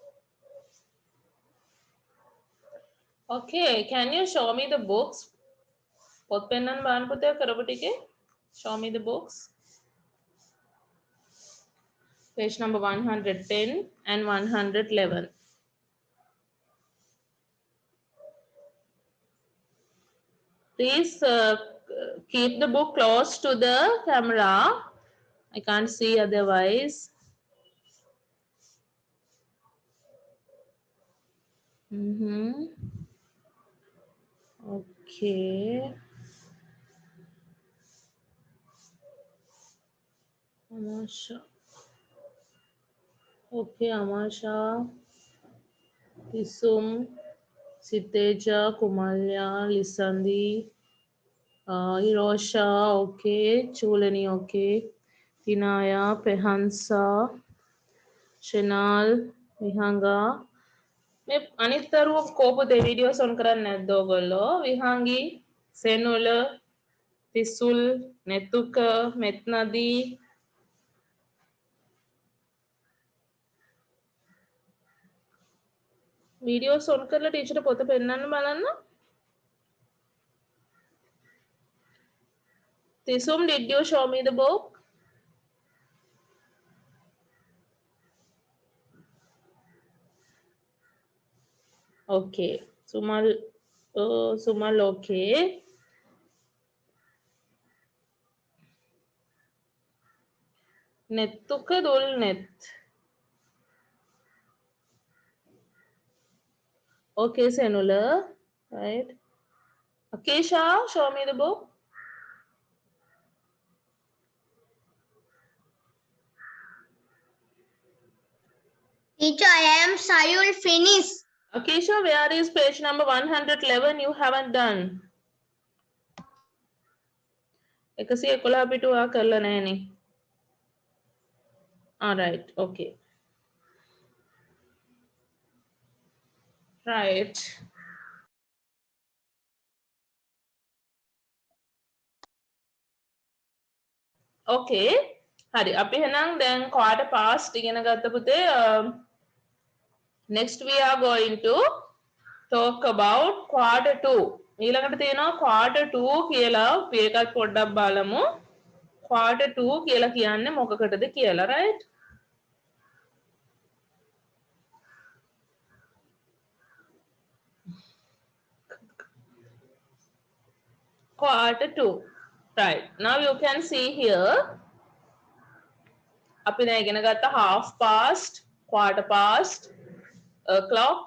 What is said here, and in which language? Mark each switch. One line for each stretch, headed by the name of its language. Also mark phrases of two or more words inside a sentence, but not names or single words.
English: okay can you show me the books
Sinhala: පොත් පෙන්නන්න බලන්න පුතේ කරපු ටිකේ.
English: Show me the books. Page number 110 and 111. Please keep the book close to the camera. I can't see otherwise. Okay. Amasha. Okay, Amasha. Isum. Siteja, Kumalya, Lisandi. Hirosha, okay. Chulani, okay. Tinaya, Pehansa. Shinal, Vihanga.
Sinhala: මේ අනිත්තරුව කෝපුතේ
English: videos on
Sinhala: කරන්නේ නැද්ද ඔයගොල්ලෝ? විහාංගි, සෙනුල, තිසුල්, නෙතුක, මෙත්නදී
English: videos on
Sinhala: කරලා ටීචර්ට පොත පෙන්නන්න බලන්න.
English: Tisum, did you show me the book? Okay. Sumal, Sumal, okay. Netuka dul net. Okay, Senula. Right. Akesha, show me the book. Teacher, I am Sayul finish. Akesha, where is page number 111? You haven't done. 111
Sinhala: පිටුවා කරලා නැහනේ.
English: All right. Okay. Right. Okay. හරි.
Sinhala: අපි එහෙනම් දැන්
English: quarter past
Sinhala: ඉගෙන ගත්ත පුතේ.
English: Next we are going to talk about quarter 2.
Sinhala: ඊළඟට තියෙනවා quarter 2 කියලා අපි ඒකත් පොඩ්ඩක් බලමු. quarter 2 කියලා කියන්නේ මොකකටද කියලා,
English: right? Quarter 2. Right. Now you can see here.
Sinhala: අපි දැන් ඉගෙන ගත්ත
English: half past, quarter past, clock.